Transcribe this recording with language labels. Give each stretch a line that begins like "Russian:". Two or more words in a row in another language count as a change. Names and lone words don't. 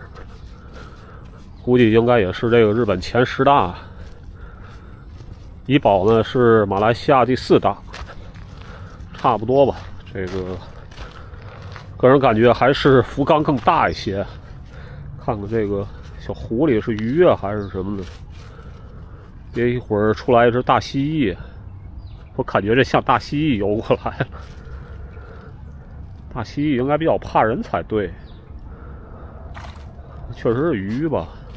Chinese: 估計应该也是这个日本前10大。怡保呢是馬來西亞第4大，差不多吧。这个個人感覺還是福岡更大一些。看看這個小湖裡是魚啊還是什麼的，別一會兒出來一隻大蜥蜴，我感覺這像大蜥蜴游過來。大蜥蜴應該比較怕人才對，確實是魚吧。